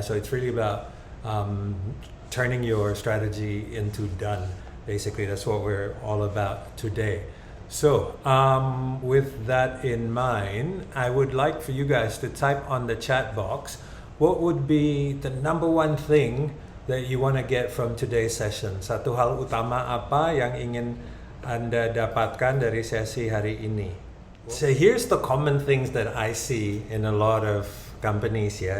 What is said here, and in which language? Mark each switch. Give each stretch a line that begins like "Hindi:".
English: So it's really about turning your strategy into done. Basically, that's what we're all about today. So, with that in mind, I would like for you guys to type on the chat box what would be the number one thing that you want to get from today's session.
Indonesian: Satu hal utama apa yang ingin Anda dapatkan dari sesi hari ini.
English: So, here's the common things that I see in a lot of companies ya.